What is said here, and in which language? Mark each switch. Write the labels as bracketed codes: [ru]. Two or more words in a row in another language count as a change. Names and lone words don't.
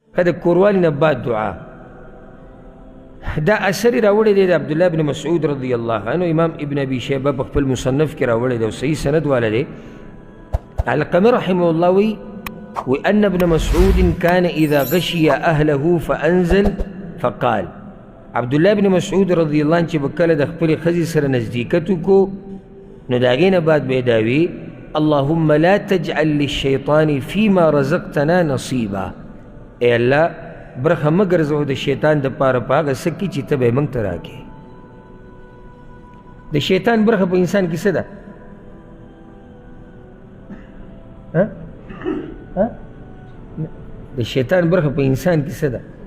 [ps] که د کوروالي نه بعد دعا. دا اثر یې راوړی دی د عبدالله بن مسعود [ar] رضی الله عنه. [ps] امام ابن ابي شیبه په خپل مصنف کې راوړی دی او صحیح سند والا دی. علقمي [ar] رحمه الله [ps] وی [ar] وأن ابن مسعود كان إذا غشي أهله فأنزل [ps] فقال عبد الله بن مسعود [ar] رضی الله عنه [ps] چې به کله د خپلې ښځې سره نزدېکت وکړو نو د هغې نه بعد به یې دا وي [ar] اللهم لا تجعل للشیطان فيما رزقتنا نصیبا. [ps] ای الله برخه مه ګرځوه د شیطان دپاره په هغه څه کې چې ته به یې موږ ته راکړې. د شیطان برخه په انسان کې څه ده؟ د شیطان برخه په انسان کې څه ده؟